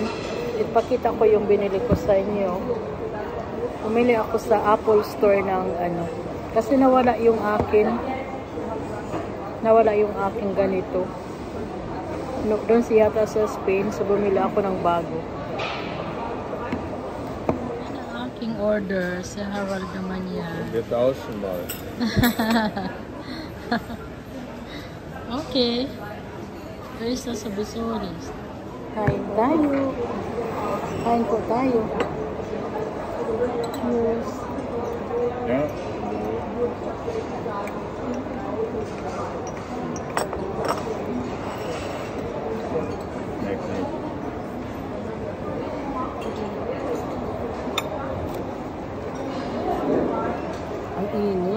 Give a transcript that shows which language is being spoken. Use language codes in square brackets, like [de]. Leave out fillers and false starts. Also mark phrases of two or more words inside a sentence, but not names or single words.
[tl] Ipakita ko yung binili ko sa inyo. Bumili ako sa Apple Store ng kasi nawala yung akin ganito. Doon yata sa Spain, so bumili ako ng bago. Ang aking order sa Harold naman yan. [de] Wir tauschen mal. [en] Okay. There is a Sabisuris. [tl] Kain tayo. Kain po tayo. Cheers. [de] Ja. [tl] Ang init.